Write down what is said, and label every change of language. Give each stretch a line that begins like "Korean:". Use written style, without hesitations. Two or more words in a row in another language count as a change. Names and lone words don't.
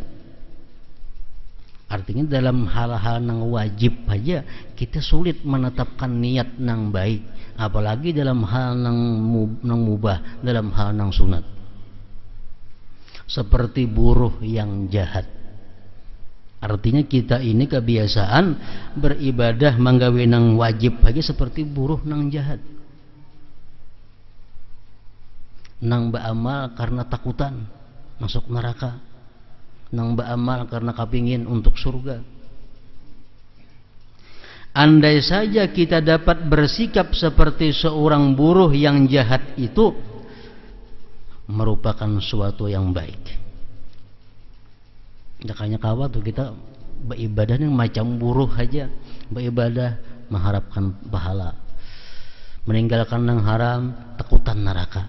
Indonesian: Artinya dalam hal-hal yang wajib saja kita sulit menetapkan niat yang baik, apalagi dalam hal yang mubah, dalam hal yang sunat. Seperti buruh yang jahat.
Banjar: Artinya kita ini kebiasaan beribadah menggawe nang wajib aja seperti buruh nang jahat. nang beramal karena takutan masuk neraka, nang beramal karena kepingin untuk surga.
Indonesian: Andai saja kita dapat bersikap seperti seorang buruh yang jahat, itu merupakan suatu yang baik. Makanya kawan tuh kita beribadah yang macam buruh aja, beribadah mengharapkan pahala, meninggalkan yang haram, takutan neraka.